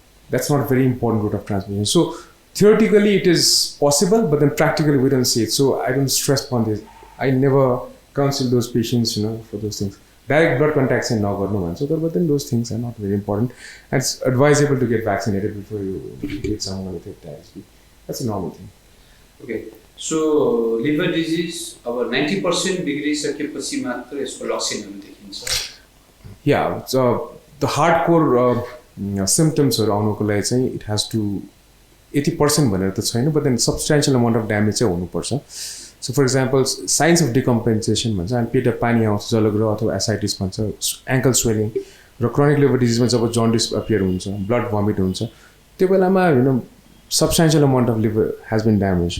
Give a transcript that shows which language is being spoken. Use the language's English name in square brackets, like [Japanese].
[English] That's not a very important route of transmission. So theoretically it is possible, but then practically we don't see it. So I don't stress upon this. I never counsel those patients, for those things. Direct blood contact [Nepali] चाहिँ नगर्नु भन्छ, [English] but then those things are not very important. And it's advisable to get vaccinated before you get someone with hepatitis B. That's a normal thing. Okay. [Nepali] So liver disease अब 90% बिग्रिसकेपछि मात्र यसको लक्षणहरू देखिन्छ. [English] Yeah, so the hardcore symptoms [Nepali] आउनुको लागि चाहिँ [English] it has to 80% [Nepali] भनेर त छैन, [English] but then substantial amount of damage [Nepali] चाहिँ हुनुपर्छ. So for example, signs of decompensation भन्छ, अनि पेटमा पानी आउँछ, जलग्रह अथवा एसाइटिस भन्छ, [English] ankle swelling, [Nepali] र chronic liver disease मा जब jaundice appear हुन्छ, blood vomit हुन्छ, त्यो बेलामा [English] substantial amount of liver has been damaged.